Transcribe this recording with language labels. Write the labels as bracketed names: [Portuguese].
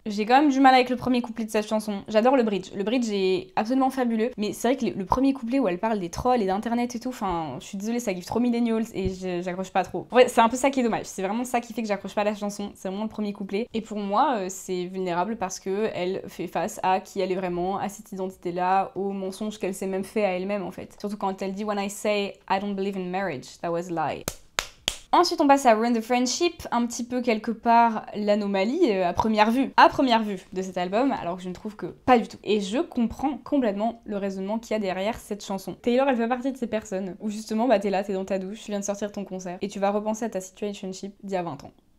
[French] J'ai quand même du mal avec le premier couplet de cette chanson, j'adore le bridge est absolument fabuleux, mais c'est vrai que le premier couplet où elle parle des trolls et d'internet et tout, je suis désolée, ça give trop millennials et j'accroche pas trop. Ouais, c'est un peu ça qui est dommage, c'est vraiment ça qui fait que j'accroche pas à la chanson, c'est vraiment le premier couplet. Et pour moi c'est vulnérable parce que elle fait face à qui elle est vraiment, à cette identité-là, aux mensonges qu'elle s'est même fait à elle-même en fait. Surtout quand elle dit [English] When I say I don't believe in marriage, that was a lie. [French] Ensuite, on passe à Ruin the Friendship, un petit peu quelque part l'anomalie à première vue de cet album, alors que je ne trouve que pas du tout. Et je comprends complètement le raisonnement qu'il y a derrière cette chanson. Taylor, elle fait partie de ces personnes où justement, t'es là, t'es dans ta douche, tu viens de sortir ton concert, et tu vas repenser à ta situationship d'il y a 20 ans.